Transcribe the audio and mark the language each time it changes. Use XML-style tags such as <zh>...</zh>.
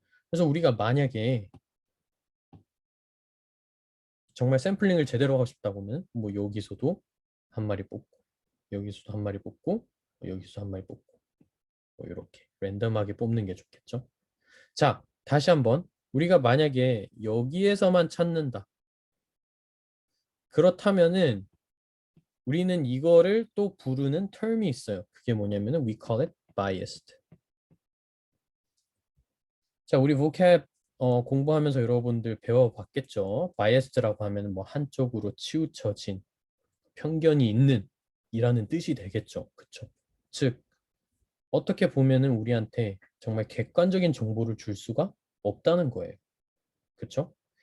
<ko>그래서 우리가 만약에 정말 샘플링을 제대로 하고 싶다고는 뭐 여기서도 한 마리 뽑고 여기서도 한 마리 뽑고 여기서 한 마리 뽑고 뭐 이렇게 랜덤하게 뽑는 게 좋겠죠. 자, 다시 한번 우리가 만약에 여기에서만 찾는다. 그렇다면은 우리는 이거를 또 부르는 term이 있어요. 그게 뭐냐면은</ko> <en>we call it biased.</en> <ko>자, 우리 vocab 공부하면서 여러분들 배워봤겠죠. biased라고 하면 뭐 한쪽으로 치우쳐진, 편견이 있는 이라는 뜻이 되겠죠. 그쵸? 즉, 어떻게 보면은 우리한테 정말 객관적인 정보를 줄 수가 없다는 거예요. 그쵸?</ko>